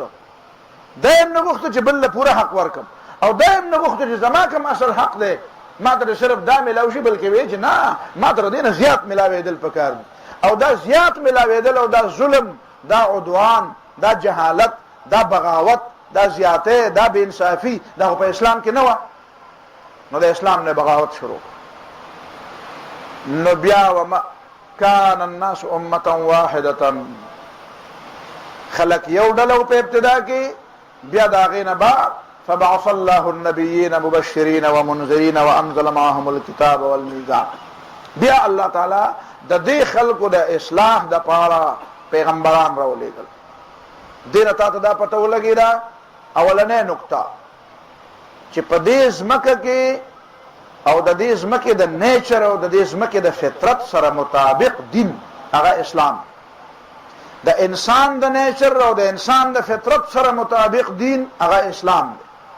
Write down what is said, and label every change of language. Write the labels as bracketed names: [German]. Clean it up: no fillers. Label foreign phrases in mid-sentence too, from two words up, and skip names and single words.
[Pashto] دایم نه غوښته چې بل له پوره حق ورکم او دایم نه غوښته چې زما کوم اصل حق دی ما ته صرف دا ملاو شي، بلکې وایي چې نه ما ته د دې نه زیات ملاوېدل پکار دي او دا زیات ملاوېدل او دا ظلم، دا عدوان، دا جهالت، دا بغاوت، دا زیاته، دا [Urdu] بے انصافی [Pashto] دا په اسلام کې نه و. نو د اسلام نه بغاوت شروع. نو بیا [Arabic] وما کان الناس امه واحده، [Pashto] خلق یو ډله په ابتدا کې، بیا د هغې نه بعد [Arabic] فبعث الله النبیین مبشرین ومنذرین وانزل معهم الكتاب والمیزان. [Pashto] بیا الله تعالی د دې خلکو د اصلاح د پاره پیغمبران راولېږل. دې نه تا ته دا پته ولګېده اولنۍ نقطه چې په دې ځمکه کې او د دې ځمکې د نیچر او د دې ځمکې د فطرت سره مطابق دین هغه اسلام، د انسان د نیچر او د انسان د فطرت سره مطابق دین هغه اسلام دی.